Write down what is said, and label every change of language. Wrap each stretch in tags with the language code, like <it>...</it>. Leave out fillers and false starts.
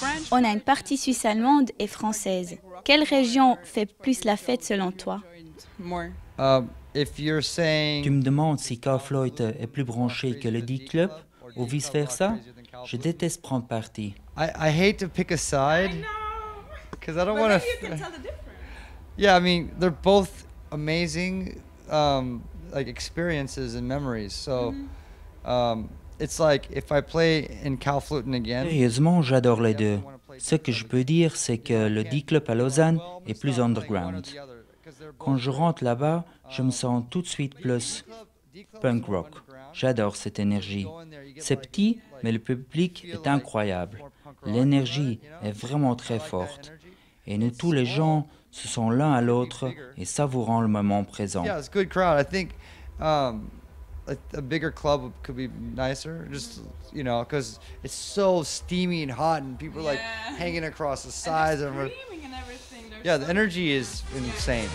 <fr>On a une partie suisse-allemande et française. Quelle région fait plus la fête selon toi? Tu me demandes si Kaufleute est plus branché que le D-Club ou vice-versa? Je déteste prendre parti.</fr> <en>I hate to pick a side because I don't want to. Yeah, I mean they're both amazing, like experiences and memories. So, it's like if I play in Kaufleuten again.</en> <fr>Sérieusement, j'adore les deux. Ce que je peux dire, c'est que le D-Club à Lausanne est plus underground. Quand je rentre là-bas, je me sens tout de suite plus punk rock. J'adore cette énergie. C'est petit, mais le public est incroyable. L'énergie est vraiment très forte. Et nous tous les gens se sont l'un à l'autre et savourant le moment présent.</fr> <en>Yeah, it's a good crowd. I think a bigger club could be nicer, just because it's so steamy and hot, and people are like hanging across the sides of it. Yeah, the energy is insane.</en>